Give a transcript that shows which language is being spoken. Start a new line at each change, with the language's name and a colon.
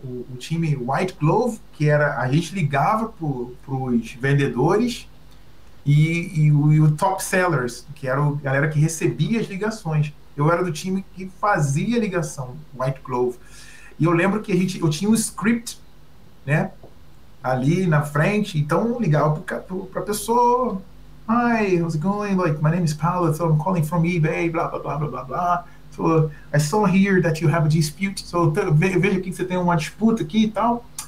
Portuguese: O time White Glove, que era a gente ligava para os vendedores, e o Top Sellers, que era a galera que recebia as ligações. Eu era do time que fazia a ligação, White Glove. E eu lembro que eu tinha um script, né, ali na frente, então eu ligava para a pessoa,
English: hi, how's it going? Like, my name is Paulo, so I'm calling from eBay, blah, blah, blah, blah, blah, blah. So I saw here that you have a dispute,
Portuguese: so veja aqui que você tem uma disputa aqui e tal.